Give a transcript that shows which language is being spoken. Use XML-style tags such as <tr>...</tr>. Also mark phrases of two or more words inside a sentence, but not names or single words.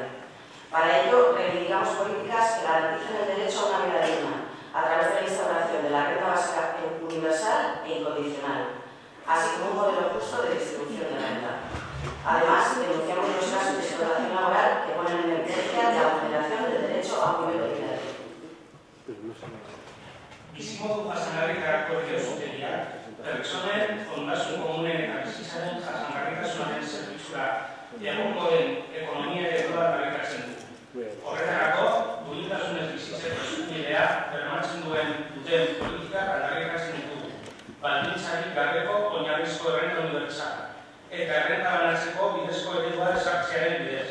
<es>Para ello, reivindicamos políticas que garanticen el derecho a una vida digna a través de la instauración de la renta básica universal e incondicional, así como un modelo justo de distribución de renta. Además, denunciamos los casos de explotación laboral que ponen en evidencia la vulneración del derecho a un nivel de vida.</es> <eu>Bizimodu jasangarritarako geozutegiak, pertsonen ondasun komunen eta bizitzaren jasangarritasunaren zerbitzura egongo den ekonomia eredua aldarrikatzen du. Horretarako, duintasunez bizitzeko eskubidea bermatzen duten politikak aldarrikatzen ditugu, baldintzarik gabeko oinarrizko errenta unibertsala eta errenta banatzeko bidezko eredua ezartzearen bidez.</eu>